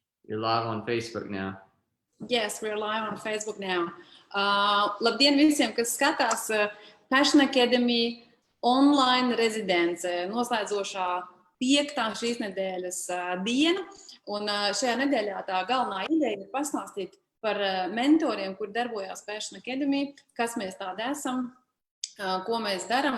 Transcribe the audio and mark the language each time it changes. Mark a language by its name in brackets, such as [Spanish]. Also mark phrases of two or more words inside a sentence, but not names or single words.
[English] You're live on Facebook now. Yes, we're live on Facebook now. [Latvian] Labdien visiem, kas skatās Passion Academy online rezidence, noslēdzošā 5. šīs nedēļas diena. Un šajā nedēļā tā galvenā ideja ir pastāstīt par mentoriem, kur darbojās Passion Academy, kas mēs tādi esam, ko mēs darām.